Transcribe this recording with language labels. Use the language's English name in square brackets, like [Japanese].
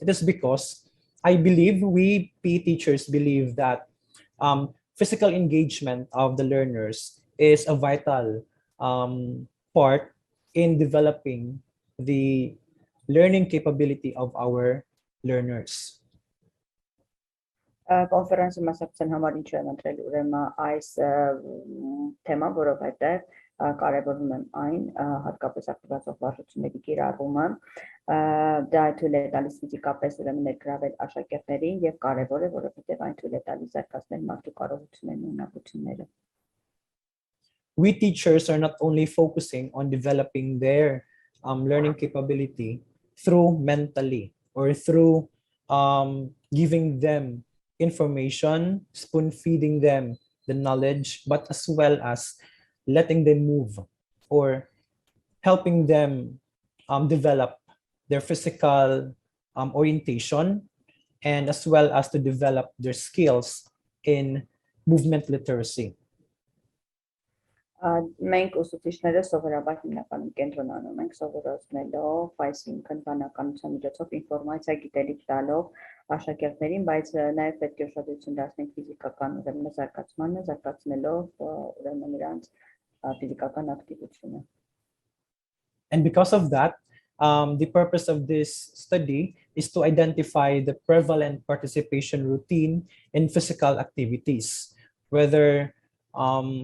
[English] It is because I believe we PE teachers believe that physical engagement of the learners is a vital part in developing the learning capability of our learners. [Armenian] Կոնֆերանսի մասնակցության համար ինչ եմ ընտրել ուրեմն այս թեման, որովհետև կարևորում եմ այն հատկապես ակտիվացող վարժությունների կիրառումը, դա թույլ է տալիս ֆիզիկապես ուրեմն ներգրավել աշակերտներին եւ կարևոր է, որովհետև այն թույլ է տալիս զարգացնել մարդու կարողություններն ու ունակությունները։ [English] We teachers are not only focusing on developing their learning capability through mentally or through giving them information, spoon-feeding them the knowledge, but as well as letting them move or helping them develop their physical orientation, and as well as to develop their skills in movement literacy. [Armenian] Մենք ուսուցիչները սովորաբար հիմնականում կենտրոնանում ենք սովորեցնելով, այսինքն բանականության միջոցով ինֆորմացիա գիտելիք տալով աշակերտներին, բայց նաև պետք է ուշադրություն դարձնենք ֆիզիկական ուրեմն զարգացմանը, զարգացնելով ուրեմն նրանց ֆիզիկական ակտիվությունը։ [English] And because of that, the purpose of this study is to identify the prevalent participation routine in physical activities, whether our